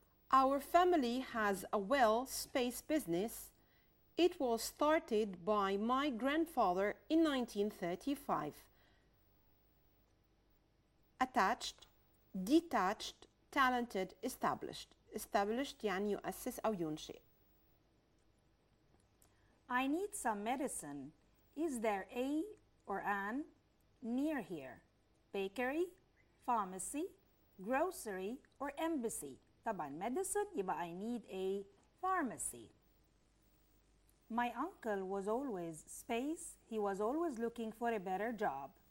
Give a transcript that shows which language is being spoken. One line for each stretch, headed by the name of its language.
English: Our family has a well-space business. It was started by my grandfather in 1935. Attached, detached, talented, established.
Arabic: Established يعني يؤسس أو ينشئ.
English: I need some medicine. Is there a or an near here? Bakery, pharmacy, grocery, or embassy.
Arabic: طبعا
English: medicine يبقى I need a pharmacy. My uncle was always space, he was always looking for a better job.